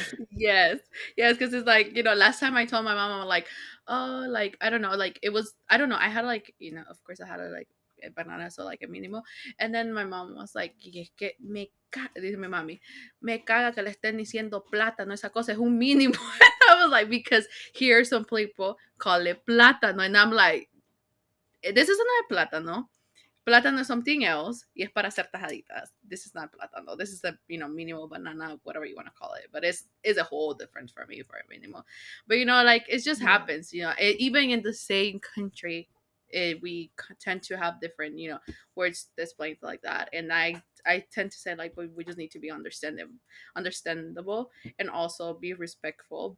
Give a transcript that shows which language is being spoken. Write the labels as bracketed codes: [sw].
[en] Yes, yes, because it's like, you know, last time I told my mom, I'm like, oh, like I don't know, like it was, I don't know, I had like, you know, of course I had a like a banana, so like a mínimo, and then my mom was like, [es] y es que dice mi mami, me caga que le estén diciendo plátano, esa cosa es un mínimo. [en] I was like, because here some people call it plátano, and I'm like, this isn't a plátano. Plátano is something else [es] y es para hacer tajaditas. [en] This is not plátano. This is a, you know, mínimo banana, whatever you want to call it. But it's a whole difference for me for a mínimo. But you know, like it just Yeah, happens. You know, even in the same country, we tend to have different, you know, words displayed like that. And I tend to say like we just need to be understandable, and also be respectful.